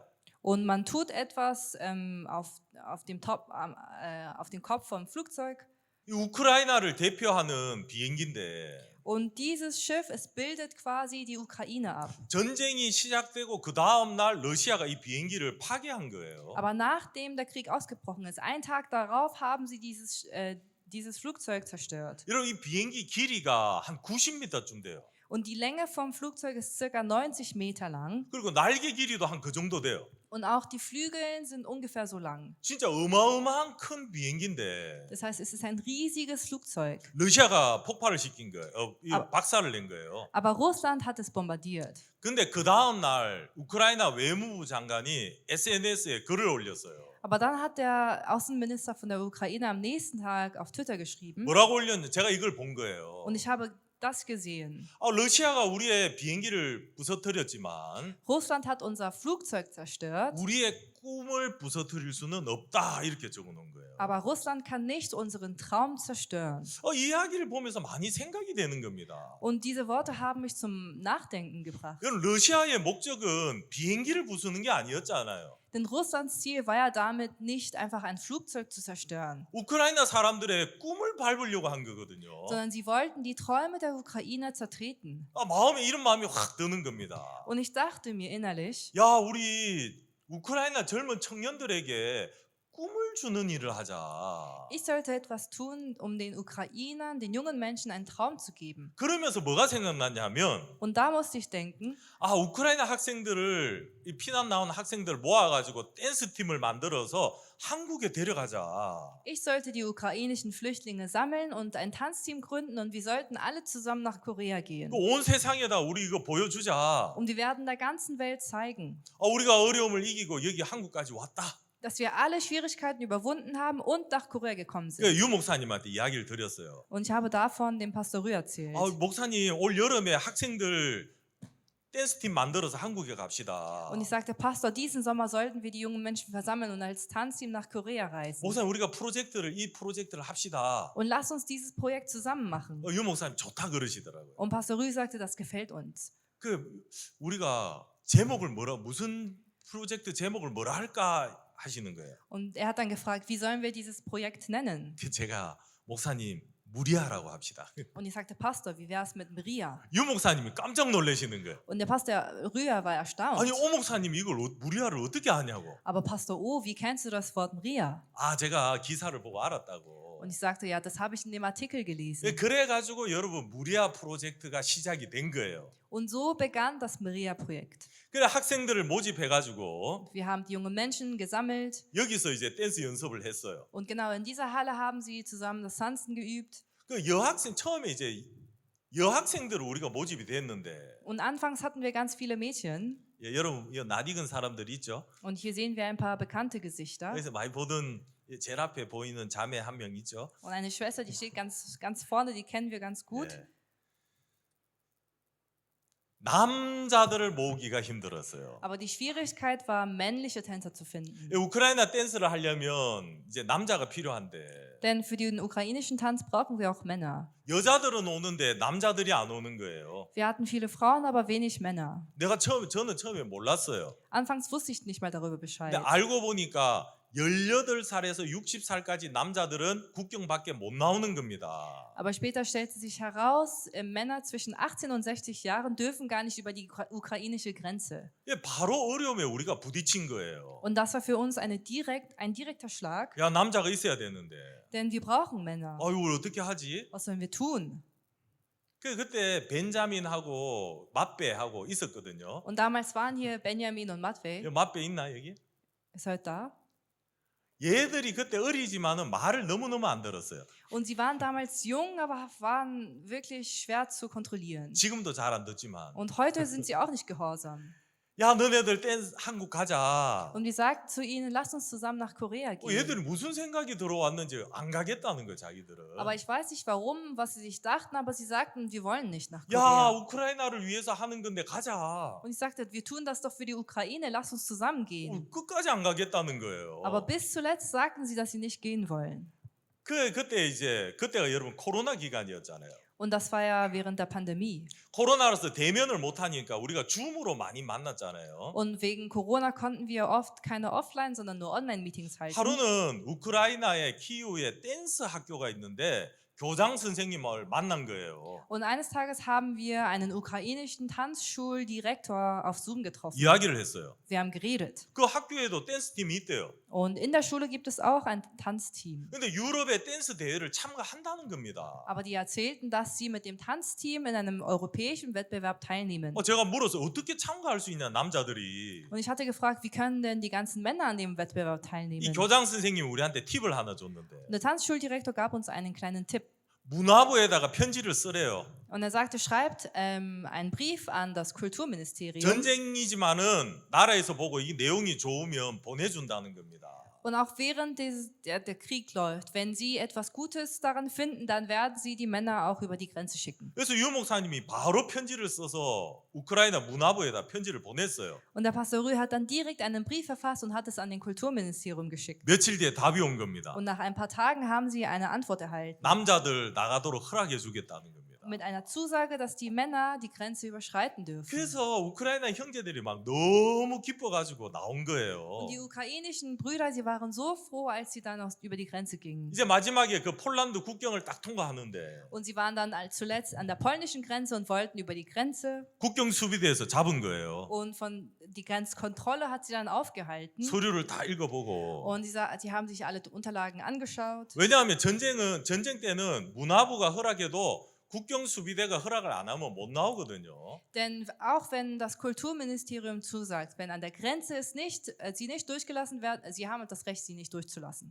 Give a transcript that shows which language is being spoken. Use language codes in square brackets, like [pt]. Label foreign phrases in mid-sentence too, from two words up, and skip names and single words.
[de] Und man tut etwas auf dem Kopf vom Flugzeug. [ko] 이 우크라이나를 대표하는 비행기인데 [de] Und dieses Schiff, es bildet quasi die Ukraine ab. [ko] 전쟁이 시작되고 그 다음 날 러시아가 이 비행기를 파괴한 거예요. [de] Aber nachdem der Krieg ausgebrochen ist, einen Tag darauf haben sie dieses Flugzeug zerstört. [ko] 여러분 이 비행기 길이가 한 90m쯤 돼요. [de] Und die Länge vom Flugzeug ist circa 90 Meter lang. [ko] 그리고 날개 길이도 한 그 정도 돼요. [de] Und auch die Flügel sind ungefähr so lang. [ko] 진짜 어마어마한 큰 비행기인데 [de] Das heißt, es ist ein riesiges Flugzeug. [ko] 러시아가 폭발을 시킨 거예요. 박살을 낸 거예요. [de] Aber Russland hat es bombardiert. [ko] 근데 그 다음 날 우크라이나 외무부 장관이 SNS에 글을 올렸어요. [de] Aber dann hat der Außenminister von der Ukraine am nächsten Tag auf Twitter geschrieben. [ko] 뭐라고 올렸는지 제가 이걸 본 거예요. [de] Und ich habe das gesehen. [ko] 러시아가 우리의 비행기를 부서뜨렸지만 [de] Russland hat unser Flugzeug zerstört, [ko] 우리의 꿈을 부서뜨릴 수는 없다 이렇게 적어놓은 거예요. [de] aber Russland kann nicht unseren Traum zerstören. [ko] 이 이야기를 보면서 많이 생각이 되는 겁니다. [de] Und diese Worte haben mich zum Nachdenken gebracht. [ko] 여러분 러시아의 목적은 비행기를 부수는 게 아니었잖아요. [de] Denn Russlands Ziel war ja damit nicht einfach ein Flugzeug zu zerstören, [ko] 우크라이나 사람들의 꿈을 밟으려고 한 거거든요. [de] sondern sie wollten die Träume der Ukrainer zertreten. [ko] 마음에 이런 마음이 확 드는 겁니다. [de] Und ich dachte mir innerlich, [ko] 야, 우리 우크라이나 젊은 청년들에게 꿈을 주는 일을 하자. [de] ich sollte etwas tun, um den Ukrainern, den jungen Menschen einen Traum zu geben. [ko] 그러면서 뭐가 생각났냐면 [de] Und da musste ich denken, [ko] 우크라이나 학생들을 이 피난 나온 학생들을 모아가지고 댄스 팀을 만들어서 한국에 데려가자. [de] ich sollte die ukrainischen Flüchtlinge sammeln und ein Tanzteam gründen und wir sollten alle zusammen nach Korea gehen. [ko] 온 세상에다 우리 이거 보여주자. [de] Und wir werden der ganzen Welt zeigen, [ko] 우리가 어려움을 이기고 여기 한국까지 왔다. [de] dass wir alle Schwierigkeiten überwunden haben und nach Korea gekommen sind. [ko] 유 목사님한테 이야기를 드렸어요. [de] Und ich habe davon dem Pastor Rü erzählt. [ko] 목사님 올 여름에 학생들 댄스팀 만들어서 한국에 갑시다. [de] Und ich sagte, Pastor, diesen Sommer sollten wir die jungen Menschen versammeln und als Tanzteam nach Korea reisen. [ko] 목사님 우리가 이 프로젝트를 합시다. [de] Und lass uns dieses Projekt zusammen machen. [ko] 유 목사님 좋다 그러시더라고요. [de] Und Pastor Rü sagte, das gefällt uns. [ko] 우리가 제목을 무슨 프로젝트 제목을 뭐라 할까 하시는 거예요. [de] Und er hat dann gefragt, wie sollen wir dieses Projekt nennen? [ko] 제가 목사님 무리아라고 합시다. [de] Und ich sagte, Pastor, wie wäre es mit Maria? [ko] 유 목사님이 깜짝 놀라시는 거예요. [de] Und der Pastor Rühr war erstaunt. [ko] 오 목사님 이걸 무리아를 어떻게 아냐고. [de] Aber Pastor O, wie kennst du das Wort Maria? [ko] 제가 기사를 보고 알았다고. [de] Und ich sagte, ja, das habe ich in dem Artikel gelesen. [ko] 그래가지고 여러분 무리아 프로젝트가 시작이 된 거예요. [de] Und so begann das Maria-Projekt. [ko] 그래 학생들을 모집해가지고 [de] Wir haben die jungen Menschen gesammelt. [ko] 여기서 이제 댄스 연습을 했어요. [de] Und genau in dieser Halle haben sie zusammen das Tanzen geübt. [ko] 처음에 이제 여학생들을 우리가 모집이 됐는데 [de] Und anfangs hatten wir ganz viele Mädchen. [ko] 여러분 낯익은 사람들 있죠? [de] Und hier sehen wir ein paar bekannte Gesichter. [ko] 그래서 많이 보던 제일 앞에 보이는 자매 한 명 있죠? [de] Und eine Schwester, die steht ganz vorne, die kennen wir ganz gut. [ko] 남자들을 모으기가 힘들었어요. [de] Aber die Schwierigkeit war, männliche Tänzer zu finden. [ko] 우크라이나 댄스를 하려면 이제 남자가 필요한데 [de] Denn für den ukrainischen Tanz brauchen wir auch Männer. [ko] 여자들은 오는데 남자들이 안 오는 거예요. [de] Wir hatten viele Frauen, aber wenig Männer. [ko] 저는 처음에 몰랐어요. [de] Anfangs wusste ich nicht mal darüber Bescheid. [ko] 근데 알고 보니까 18살에서 60살까지 남자들은 국경 밖에 못 나오는 겁니다. [de] Aber später stellte sich heraus, Männer zwischen 18 und 60 Jahren dürfen gar nicht über die ukrainische Grenze. [ko] 예, 바로 어려움에 우리가 부딪힌 거예요. [de] Und das war für uns ein direkter Schlag, [ko] 야, 남자가 있어야 되는데. [de] denn wir brauchen Männer. [ko] 이걸 어떻게 하지? [de] Was sollen wir tun? [ko] 그때 벤자민하고 맛배하고 있었거든요. [de] Und damals waren hier Benjamin und Matvei. [ko] 맛배 있나 여기? [de] Ist heute da? [ko] 얘들이 그때 어리지만은 말을 너무너무 안 들었어요. [de] Und sie waren damals jung, aber waren wirklich schwer zu kontrollieren. [ko] 지금도 잘 안 듣지만. [de] Und heute sind sie auch nicht gehorsam. [ko] 야, 너네들 한국 가자. [de] Und wir sagten zu ihnen, lasst uns zusammen nach Korea gehen. [ko] 얘들이 무슨 생각이 들어왔는지 안 가겠다는 거예요, 자기들은. [de] Aber ich weiß nicht warum, was sie sich dachten, aber sie sagten, wir wollen nicht nach [ko] 야, [de] Korea. [ko] 우크라이나를 위해서 하는 건데 가자. [de] Und ich sagte, wir tun das doch für die Ukraine, lass uns zusammen gehen. [ko] 끝까지 안 가겠다는 거예요. [de] Aber bis zuletzt sagten sie, dass sie nicht gehen wollen. [ko] 그때가 여러분 코로나 기간이었잖아요. [de] Und das war ja während der Pandemie. [ko] 코로나로서 대면을 못 하니까 우리가 줌으로 많이 만났잖아요. [de] Und wegen Corona konnten wir oft keine Offline, sondern nur Online-Meetings halten. [ko] 하루는 우크라이나의 키이우에 댄스 학교가 있는데 교장 선생님을 만난 거예요. [de] Und eines Tages haben wir einen ukrainischen Tanzschuldirektor auf Zoom getroffen. [ko] 이야기를 했어요. [de] Wir haben geredet. [ko] 그 학교에도 댄스 팀이 있대요. [de] Und in der Schule gibt es auch ein Tanzteam. [ko] 근데 유럽의 댄스 대회를 참가한다는 겁니다. [de] Aber die erzählten, dass sie mit dem Tanzteam in einem europäischen Wettbewerb teilnehmen. [ko] 제가 물어서 어떻게 참가할 수 있냐 남자들이. [de] Und ich hatte gefragt, wie können denn die ganzen Männer an dem Wettbewerb [ko] 이 [de] teilnehmen? [ko] 교장 선생님이 우리한테 팁을 하나 줬는데 [de] Und der Tanzschuldirektor gab uns einen kleinen Tipp. [ko] 문화부에다가 편지를 쓰래요. [de] Und er sagte, schreibt einen Brief an das Kulturministerium. [ko] 전쟁이지만은 나라에서 보고 이 내용이 좋으면 보내준다는 겁니다. [de] Und auch während der Krieg läuft, wenn sie etwas Gutes daran finden, dann werden sie die Männer auch über die Grenze schicken. [ko] 그래서 유 목사님이 바로 편지를 써서 우크라이나 문화부에다 편지를 보냈어요. [de] Und der Pastor Rühl hat dann direkt einen Brief verfasst und hat es an den Kulturministerium geschickt. [ko] 며칠 뒤에 답이 온 겁니다. [de] Und nach ein paar Tagen haben sie eine Antwort erhalten. [ko] 남자들 나가도록 허락해 주겠다는 겁니다. [de] Mit einer Zusage, dass die Männer die Grenze überschreiten dürfen. [ko] 그래서 우크라이나 형제들이 막 너무 기뻐가지고 나온 거예요. [de] Und die ukrainischen Brüder, sie waren so froh, als sie dann über die Grenze gingen. [ko] 이제 마지막에 그 폴란드 국경을 딱 통과하는데 [de] Und sie waren dann zuletzt an der polnischen Grenze und wollten über die Grenze. [ko] 국경 수비대에서 잡은 거예요. [de] Und die Grenzkontrolle hat sie dann aufgehalten. [ko] 서류를 다 읽어보고. [de] Und sie haben sich alle Unterlagen angeschaut. [ko] 왜냐하면 전쟁 때는 문화부가 허락해도 국경 수비대가 허락을 안 하면 못 나오거든요. [de] Denn auch wenn das Kulturministerium zusagt, wenn an der Grenze sie nicht durchgelassen werden, sie haben das Recht, sie nicht durchzulassen.